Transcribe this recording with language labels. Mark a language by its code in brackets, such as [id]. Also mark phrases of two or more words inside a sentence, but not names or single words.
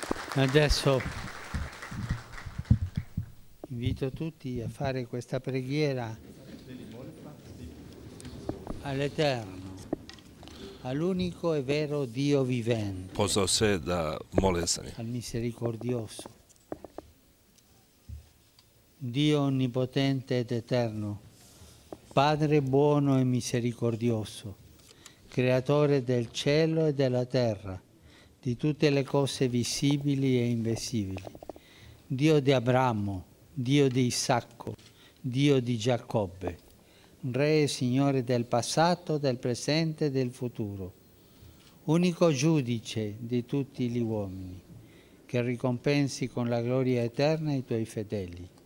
[it] Adesso invito tutti a fare questa preghiera all'Eterno, all'unico e vero Dio vivente, [hr] pozvao sve da mole za njih. [it] al misericordioso, Dio onnipotente ed eterno, Padre buono e misericordioso, creatore del cielo e della terra, di tutte le cose visibili e invisibili, Dio di Abramo, Dio di Isacco, Dio di Giacobbe, Re e Signore del passato, del presente e del futuro, unico giudice di tutti gli uomini, che ricompensi con la gloria eterna i tuoi fedeli.